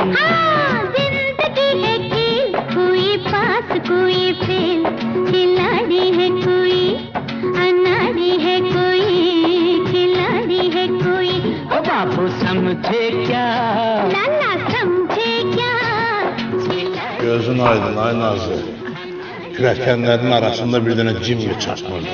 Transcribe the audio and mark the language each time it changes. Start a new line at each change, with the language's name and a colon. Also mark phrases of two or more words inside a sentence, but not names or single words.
Hindi: जिंदगी है खेल कोई पास कोई फेल खिलाड़ी है कोई अनाड़ी है कोई खिलाड़ी है कोई ओ बाबू समझे क्या लाला समझे क्या
Azerbaijani: Gözün aydın ay Nazlı. Kürəkənlərin arasında bir dənə cim çatmırdı.